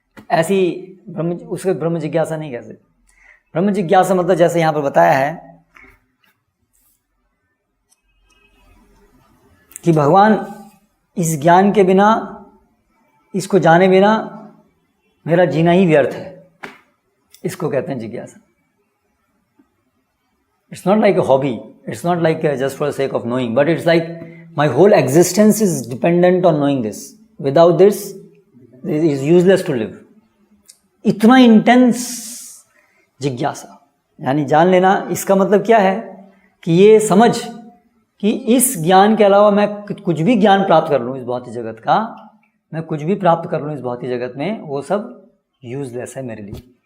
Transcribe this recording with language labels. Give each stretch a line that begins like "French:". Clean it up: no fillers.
Hindi: ऐसी उसके ब्रह्म जिज्ञासा नहीं कह सकते। ब्रह्म जिज्ञासा मतलब जैसे यहाँ पर बताया है कि भगवान इस ज्ञान के बिना, इसको जाने बिना मेरा जीना ही व्यर्थ है, इसको कहते हैं जिज्ञासा।
English: It's not like a hobby, it's not like just for the sake of knowing, but it's like my whole existence is dependent on knowing this. Without this, it is useless to live.
Hindi: इतना intense जिज्ञासा, यानी जान लेना। इसका मतलब क्या है कि ये समझ कि इस ज्ञान के अलावा मैं कुछ भी ज्ञान प्राप्त कर लूँ इस भौतिक जगत का, मैं कुछ भी प्राप्त कर लूँ इस भौतिक जगत में, वो सब यूजलेस है मेरे लिए।